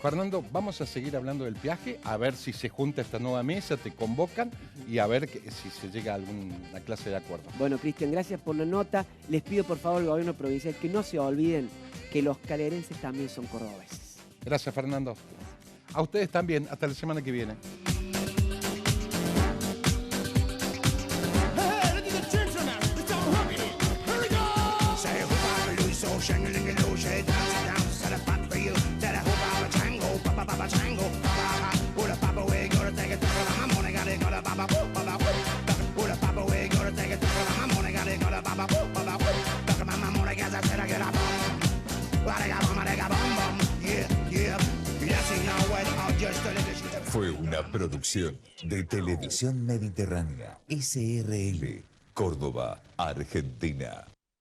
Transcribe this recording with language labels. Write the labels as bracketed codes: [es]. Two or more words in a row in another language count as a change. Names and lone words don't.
[es] Fernando, vamos a seguir hablando del peaje, a ver si se junta esta nueva mesa, te convocan y a ver si se llega a alguna clase de acuerdo. Bueno, Cristian, gracias por la nota. Les pido por favor al gobierno provincial que no se olviden que los calerenses también son cordobeses. Gracias, Fernando. A ustedes también. Hasta la semana que viene. [en] Hey, look at the children now. It's all hooking. Here we go. Say hoop I lose so shang-a-ling-a-loo, say dance set a pot for you, set a hoop I tango, papa papa tango, papa pula papa we go to take it to the morning, got it, got a papa papa pula papa we go to take it to the morning, got it, got a papa papa papa mama morning, got I said I get a bomb, what I got bomb, yeah, yeah, yes, you know what, I'll just tell you. [es] Fue una producción de Televisión Mediterránea, SRL, Córdoba, Argentina.